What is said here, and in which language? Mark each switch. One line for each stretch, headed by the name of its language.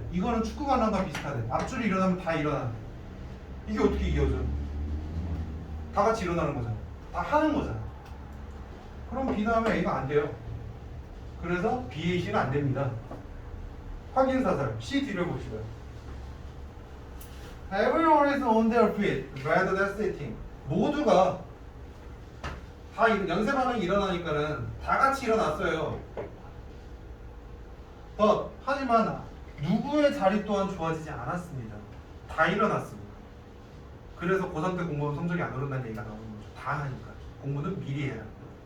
Korean: 이거는 축구 관람과 비슷하대. 앞줄이 일어나면 다 일어나. 이게 어떻게 이겨져? 다 같이 일어나는 거잖아. 다 하는 거잖아. 그럼 B 다음에 A가 안 돼요. 그래서 B의 C는 안 됩니다. 확인 사살. C 뒤를 봅시다.
English: Everyone is on their feet rather than sitting.
Korean: 모두가 다 연쇄 반응이 일어나니까는 다 같이 일어났어요. 하지만 누구의 자리 또한 좋아지지 않았습니다. 다 일어났습니다. 그래서 고3 때 공부하면 성적이 안 오른다는 얘기가 나오는 거죠. 다 하니까. 공부는 미리 해야 합니다.